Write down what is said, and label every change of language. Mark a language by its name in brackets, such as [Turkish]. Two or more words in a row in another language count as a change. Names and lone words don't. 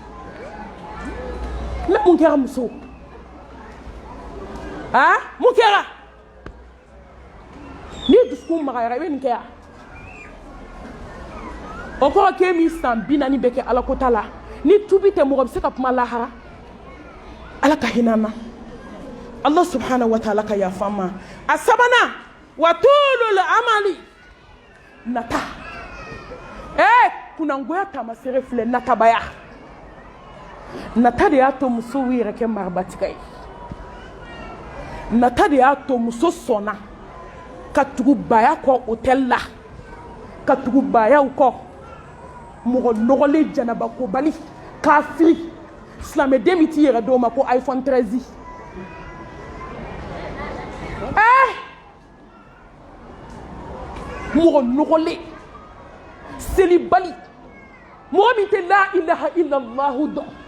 [Bambara] ne mun kɛra muso mun kɛra ni dusukun magayara i bɛ nin kɛ yan o kɔrɔ k'e min san 40 bɛ kɛ ala ko ta la ni tubi tɛ mɔgɔ bɛ se ka kuma lahara ala ka hinɛ an na [Arabic] الله سبحانه وتعالى [Bambara] ka yafa n ma a sabanan [Arabic] وطول الأمل [Bambara] nata kunnangoya taamasere filɛ natabaya nata de y'a to musow yɛrɛ kɛ marabatigɛ ye nata de y'a to muso sɔnna ka tugu baya kɔ hôtel la ka tugu bayaw kɔ mɔgɔ nɔgɔlen janabakobali kafiri silamɛden min t'i yɛrɛ dɔw ma ko iPhone 13 mɔgɔ nɔgɔlen selibali mɔgɔ min tɛ [Arabic] لا إله إلا الله [Bambara] dɔn